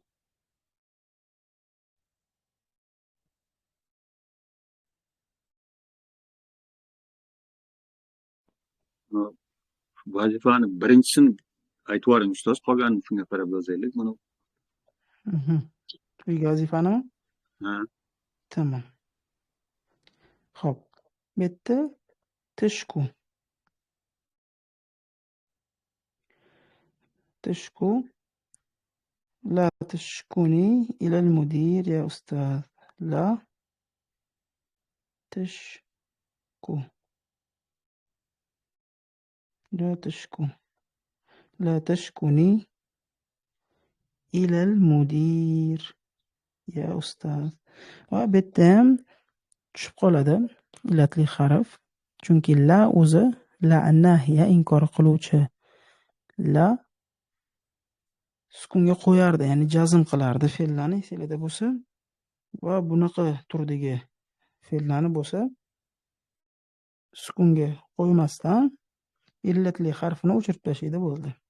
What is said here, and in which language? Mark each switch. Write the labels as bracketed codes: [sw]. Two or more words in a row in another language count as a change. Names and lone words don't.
[uz] Vazifani birinchisini aytib yuboring ustoz, qolganini shunga qarab yozaylik. Buni Uyga vazifanimi? ha, Tamam. Xo'p. Bu yerda tishku. [ar] تشكو لا تشكوني إلى المدير يا أستاذ. لا تشكو لا تشكوني إلى المدير يا أستاذ. [uz] va bu yerda ham tushib qoladi illatli harf. Chunki la o'zi [ar] لا الناهية [uz] inkor qiluvchi la sukunga qo'yardi, ya'ni jazm qilardi fe'llarni fe'lida bo'lsa va bunaqa turdagi fe'llarni bo'lsa sukunga qo'ymasdan illatli harfini o'chirib tashlaydi bo'ldi.